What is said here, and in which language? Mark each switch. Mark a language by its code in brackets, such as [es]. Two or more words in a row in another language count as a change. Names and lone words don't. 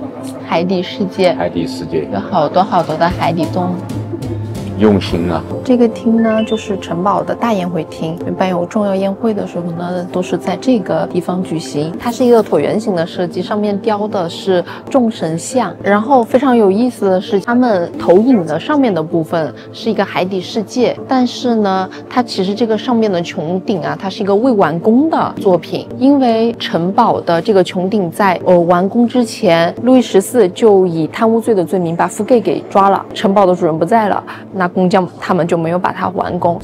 [zh] 海底世界，海底世界有好多好多的海底動物，用心啊！這個廳呢，就是城堡的大宴會廳，一般有重要宴會的時候呢，都是在這個地方舉行。它是一個橢圓形的設計，上面雕的是眾神像。然後非常有意思的是，他們投影的上面的部分是一個海底世界，但是呢，它其實這個上面的穹頂啊，它是一個未完工的作品，因為城堡的這個穹頂在完工之前，路易14就以貪污罪的罪名把福蓋給抓了，城堡的主人不在了，那工匠他們就沒有把它完工。